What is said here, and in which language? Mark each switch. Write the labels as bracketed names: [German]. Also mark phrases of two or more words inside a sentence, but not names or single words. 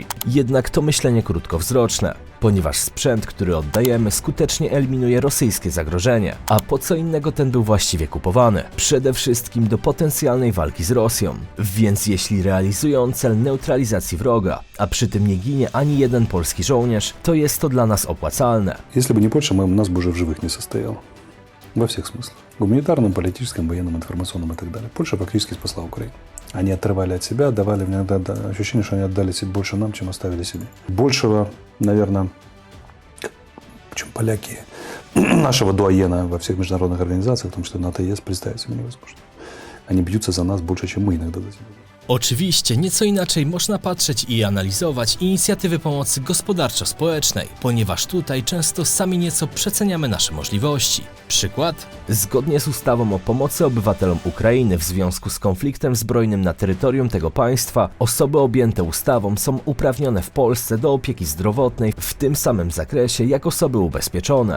[Polish] Jednak to myślenie krótkowzroczne, ponieważ sprzęt, który oddajemy, skutecznie eliminuje rosyjskie zagrożenie. A po co innego ten był właściwie kupowany? Przede wszystkim do potencjalnej walki z Rosją. Więc jeśli realizują cel neutralizacji wroga, a przy tym nie ginie ani jeden polski żołnierz, to jest to dla nas opłacalne. [Russian] Если бы не Польша, нас бы уже в живых не состояло. Во всех смыслах. Гуманитарном, политическом, военном, информационном и так далее. Польша фактически спасла Украину. Они отрывали от себя, давали иногда ощущение, что они отдали больше нам, чем оставили себе. Большего, наверное, чем поляки, нашего дуаена во всех международных организациях, в том числе НАТО и ЕС, представить себе невозможно. Они бьются за нас больше, чем мы иногда за себя. [Polish] Oczywiście nieco inaczej można patrzeć i analizować inicjatywy pomocy gospodarczo-społecznej, ponieważ tutaj często sami nieco przeceniamy nasze możliwości. Przykład? Zgodnie z ustawą o pomocy obywatelom Ukrainy w związku z konfliktem zbrojnym na terytorium tego państwa, osoby objęte ustawą są uprawnione w Polsce do opieki zdrowotnej w tym samym zakresie jak osoby ubezpieczone.